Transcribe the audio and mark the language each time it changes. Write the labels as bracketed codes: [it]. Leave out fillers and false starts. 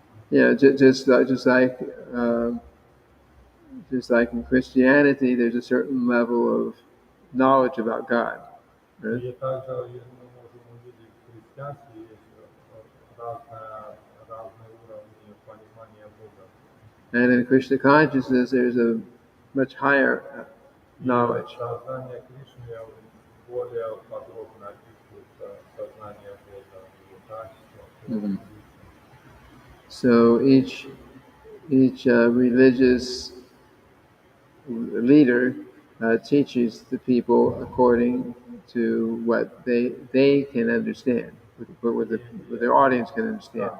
[en] Yeah, just like in Christianity, there's a certain level of knowledge about God. Right? [ru] И также мы можем увидеть в христианстве есть разные уровни понимания Бога. [en] And in Krishna consciousness, there's a much higher knowledge. [ru] Сознание Кришны более подробно описывает сознание Бога, его качества. [en] So each religious leader teaches the people according to what they can understand, what their audience can understand.